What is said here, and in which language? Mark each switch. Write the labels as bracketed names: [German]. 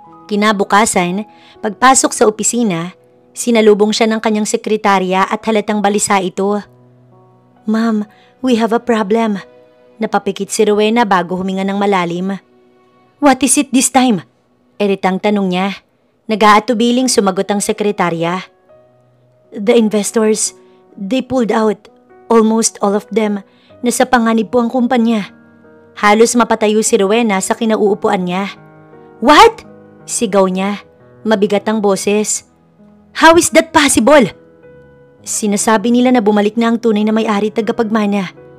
[Filipino] Kinabukasan, pagpasok sa opisina, sinalubong siya ng kanyang sekretarya at halatang balisa ito. "Ma'am, [English] we have a problem." [Filipino] Napapikit si Rowena bago huminga ng malalim. [English] "What is it this time?" [Filipino] Eritang tanong niya. Nag-aatubiling sumagot ang sekretarya. [English] "The investors, they pulled out. Almost all of them. [Filipino] Nasa panganib po ang kumpanya." Halos mapatayo si Rowena sa kinauupuan niya. [English] "What?" [Filipino] Sigaw niya. Mabigat ang boses. [English] "How is that possible?" [Filipino] "Sinasabi nila na bumalik na ang tunay na may-ari tagapagmana.